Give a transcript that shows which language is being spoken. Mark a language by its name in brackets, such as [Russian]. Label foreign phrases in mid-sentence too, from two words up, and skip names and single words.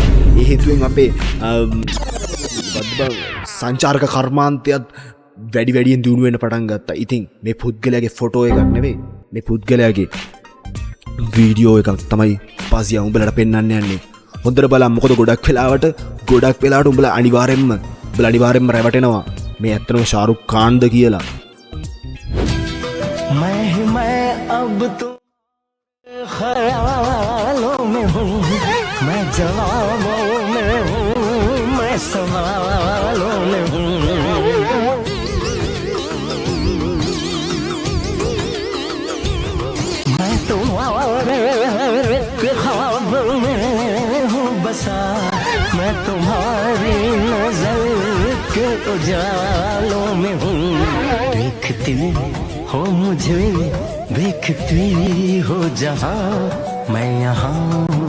[Sinhala] ඒ හේතුවෙන් අපේ සංචාරක කර්මාන්තයත් වැඩියෙන් දියුණු වෙන්න පටන් ගත්තා. ඉතින් මේ පුද්ගලයාගේ ෆොටෝ එකක් නෙවෙයි මේ පුද්ගලයාගේ වීඩියෝ එකක් තමයි පසියා උඹලට පෙන්වන්න යන්නේ. හොඳට බලන්න මොකද ගොඩක් වෙලාවට උඹලා අනිවාර්යෙන්ම රැවටෙනවා මේ ඇත්තටම ශාරුක් ඛාන්ද කියලා. [Hindi] मैं अब तो ख्यालों में हूँ मैं जवाबों में हूँ मैं सवालों में हूँ मैं तुम्हारे ख्वाब में हूँ बसा मैं तुम्हारी नजर के उजालों में हूँ देखती हो मुझे देखती हो जहाँ मैं यहाँ